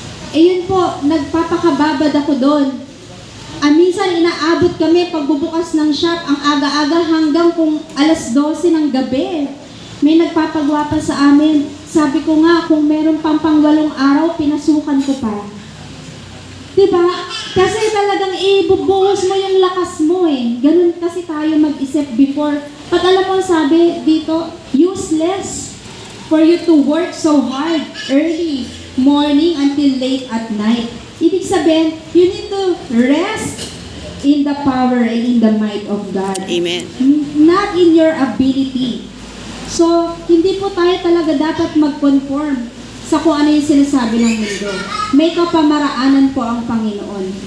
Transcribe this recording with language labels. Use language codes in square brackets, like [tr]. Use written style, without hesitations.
[tl] Yun po, nagpapakababad ako doon. Minsan inaabot kami pagbubukas ng shop, ang aga-aga hanggang kung alas 12 ng gabi. May nagpapagawa pa sa amin. Sabi ko nga, kung meron pang pang-8 araw, pinasukan ko pa. Diba? Kasi talagang ibubuhos mo yung lakas mo eh. Ganun kasi tayo mag-isip before. At alam mo, sabi dito, [en] useless for you to work so hard early morning until late at night. [tl] Ibig sabihin, [en] you need to rest in the power and in the might of God. Amen. Not in your ability. [tl] So, hindi po tayo talaga dapat mag-conform sa kung ano yung sinasabi ng mundo. May kapamaraanan po ang Panginoon.